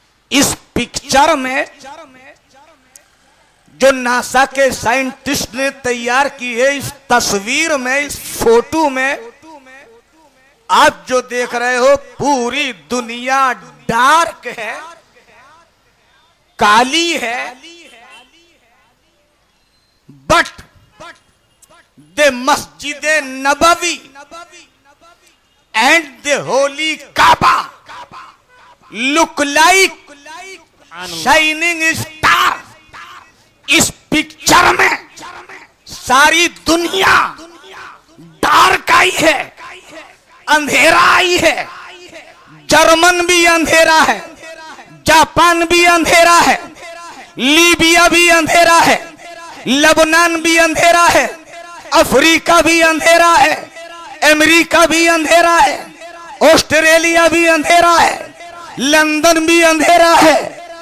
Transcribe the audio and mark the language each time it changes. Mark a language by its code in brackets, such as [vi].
[hi] इस पिक्चर में जो नासा के साइंटिस्ट ने तैयार की है, इस तस्वीर में, इस फोटो में आप जो देख रहे हो पूरी दुनिया डार्क है, काली है। [en] But the Masjid-e-Nabawi and the Holy Kaaba look like shining star. [hi] इस पिक्चर में सारी दुनिया डार्क आई है, अंधेरा आई है। जर्मन भी अंधेरा है, जापान भी अंधेरा है, लीबिया भी अंधेरा है, लेबनान भी अंधेरा है, अफ्रीका भी अंधेरा है, अमेरिका भी अंधेरा है, ऑस्ट्रेलिया भी अंधेरा है, लंदन भी अंधेरा है।